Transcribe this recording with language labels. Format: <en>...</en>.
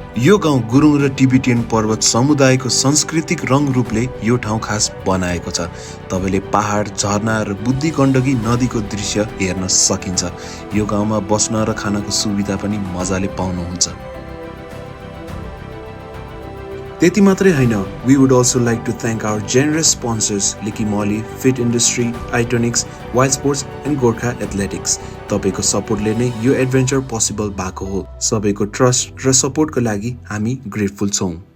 <ne>यो गाउँ गुरुङ र टिबेटियन पर्वत समुदायको सांस्कृतिक रङ रूपले यो ठाउँ खास बनाएको छ. तपाईले पहाड, झरना र बुद्धि गण्डकी नदीको दृश्य हेर्न सकिन्छ. यो गाउँमा बस्न र खानको सुविधा पनि मजाले पाउनुहुन्छ. त्यति मात्रै होइन,</ne> <en>we would also like to thank our generous sponsors Licky Molly, Fit Industry, Ionics, Wild Sports and Gorkha Athletics.</en> <ne>तपाईको सपोर्टले नै यो एडभेन्चर पोसिबल भएको हो. सबैको ट्रस्ट र सपोर्टको लागि हामी ग्रेटफुल छौं.</ne>